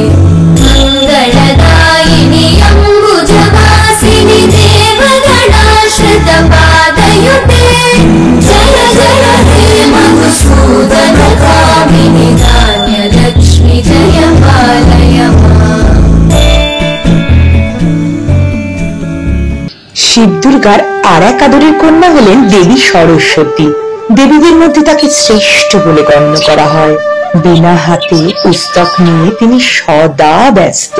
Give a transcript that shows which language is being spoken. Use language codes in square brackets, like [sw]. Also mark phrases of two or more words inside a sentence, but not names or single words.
[sa] मङ्गलदायिनि अम्बुजवासिनि देवगणाश्रितपादयुते। जय जय हे मधुसूदन कामिनि धान्यलक्ष्मी, जय पालय माम्। [bn] শিব দুর্গার আর এক আদরের কন্যা হলেন দেবী সরস্বতী। দেবীদের মধ্যে তাকে শ্রেষ্ঠ বলে গণ্য করা হয়। বিনা হাতে পুস্তক নিয়ে তিনি সদা ব্যস্ত।